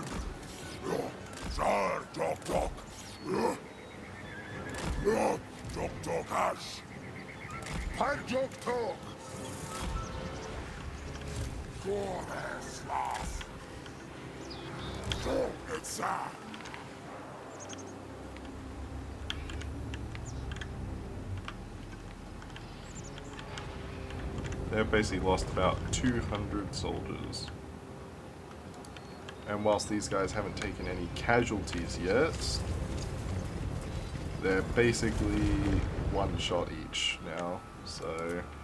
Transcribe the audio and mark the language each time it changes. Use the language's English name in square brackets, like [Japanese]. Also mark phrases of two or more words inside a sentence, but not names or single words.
[English] Zar Dok Dok! Dok Dok Ash! Pan Dok Dok! Goreslav! Zornitsa! They've basically lost about 200 soldiers. And whilst these guys haven't taken any casualties yet, they're basically one shot each now, so...